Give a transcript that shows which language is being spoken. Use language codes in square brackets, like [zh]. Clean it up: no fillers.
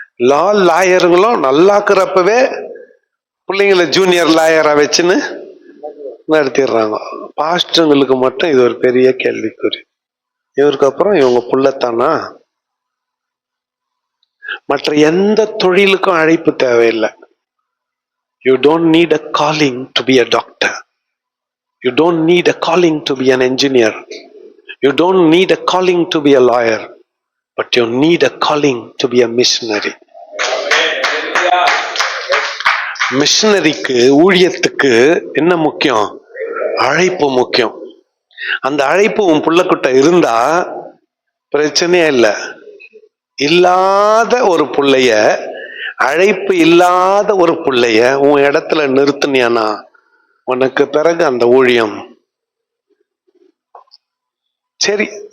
[ta] லா லாயருங்களும் நல்லாக்குறப்பவே பிள்ளைங்களை ஜூனியர் லாயரா வச்சுன்னு நடத்திடுறாங்க. பாஸ்டர்களுக்கு மட்டும் இது ஒரு பெரிய கேள்விக்குறி. இவருக்கு அப்புறம் இவங்க புள்ளத்தானா? மற்ற எந்த தொழிலுக்கும் அழைப்பு தேவையில்லை. [en] You don't need a calling to be a doctor. You don't need a calling to be an engineer. You don't need a calling to be a lawyer. But you need a calling to be a missionary. [ta] மிஷனரிக்கு, ஊழியத்துக்கு என்ன முக்கியம்? அழைப்பு முக்கியம். அந்த அழைப்பு உன் புள்ளக்குட்ட இருந்தா பிரச்சனையே இல்லை. இல்லாத ஒரு புள்ளைய, அழைப்பு இல்லாத ஒரு புள்ளைய உன் இடத்துல நிறுத்தினியானா உனக்கு பிறகு அந்த ஊழியம் சரி.